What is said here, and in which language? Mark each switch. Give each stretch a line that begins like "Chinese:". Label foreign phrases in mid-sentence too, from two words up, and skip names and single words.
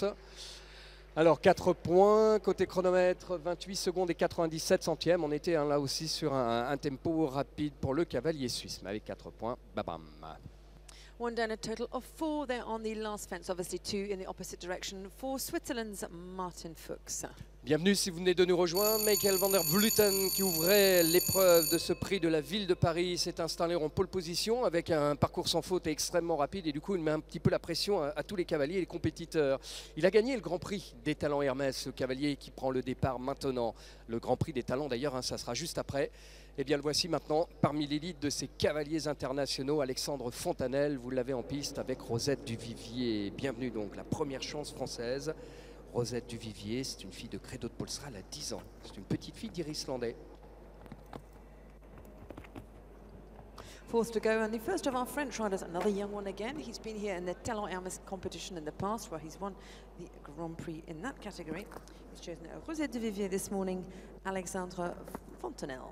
French: Alors 4 points, côté chronomètre, 28 secondes et 97 centièmes. On était là aussi sur un tempo rapide pour le cavalier suisse, mais avec 4 points, babam.
English: 1 down, a total of 4 there on the last fence, obviously 2 in the opposite direction for Switzerland's Martin Fuchs.
French: Bienvenue si vous venez de nous rejoindre. Michael van der Vleuten qui ouvrait l'épreuve de ce prix de la ville de Paris s'est installé en pole position avec un parcours sans faute et extrêmement rapide et du coup il met un petit peu la pression à tous les cavaliers et les compétiteurs. Il a gagné le Grand Prix des Talents Hermès, le cavalier qui prend le départ maintenant. Le Grand Prix des Talents d'ailleurs, ça sera juste après. Eh bien le voici maintenant parmi l'élite de ces cavaliers internationaux, Alexandre Fontanelle, vous l'avez en piste avec Rosette Duvivier. Bienvenue donc, la première chance française. Rosette Duvivier, c'est une fille de Credo de Polstra, elle a 10 ans. C'est une petite fille d'Iris Landais.
English: Fourth to go, and the first of our French riders, another young one again. He's been here in the Talon Hermes competition in the past, where he's won the Grand Prix in that category. He's chosen Rosette Duvivier this morning, Alexandre Fontanelle.